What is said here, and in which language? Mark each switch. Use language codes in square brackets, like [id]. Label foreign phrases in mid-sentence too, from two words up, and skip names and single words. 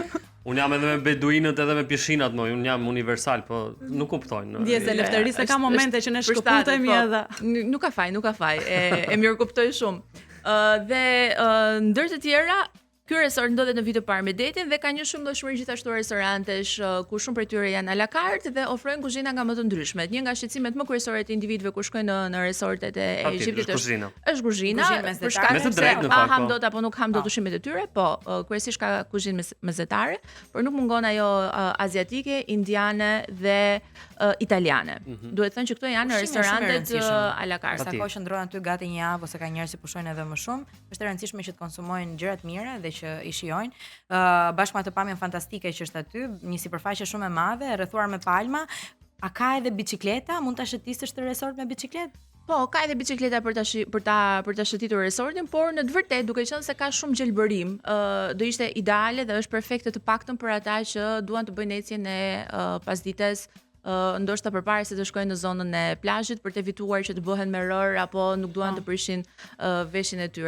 [sq] Unë jam edhe me beduinët edhe me pishinat, unë jam universal, po nuk kuptojnë. Ndjes e Lefterisë ka momente që ne shkëputemi edhe. Nuk ka faj, e mirë kuptoj shumë. Dhe ndër të tjera, ky resort ndodhet në vit të parë me detin dhe ka një shumëllëshmëri gjithashtu restorantesh ku shumë prej tyre janë [fr] à la carte [sq] dhe ofrojnë kuzhina nga më të ndryshmet. Një nga shqetësimet më kryesore të individëve kur shkojnë në resortet e Egjiptit është kuzhina, për shkak se ham dot apo nuk ham dot ushqimet e tyre, po kryesisht ka kuzhinë mezetare, por nuk mungon ajo aziatike, indiane dhe italiane. Duhet thënë që këto janë restorantet [fr] à la carte. [sq] Sa kohë qëndron aty gati një javë ose ka njerëz që pushojnë edhe më shumë, është e rëndësishme që të konsumojnë gjëra të mira dhe që i shijojnë. Bashkë me atë pamjen fantastike që është aty, një sipërfaqe shumë e madhe, rrethuar me palma. A ka edhe bicikleta? Mund ta shëtisësh të resort me bicikletë? Po, ka edhe bicikleta për ta shëtitur resortin, por në të vërtetë duke qenë se ka shumë gjelbërim, do ishte ideale dhe është perfekte të paktën për ata që duan të bëjnë ecjen e pasdites, ndoshta përpara se të shkojnë në zonën e plazhit për të evituar që të bëhen me rër apo nuk duan të prishin veshin e tyre.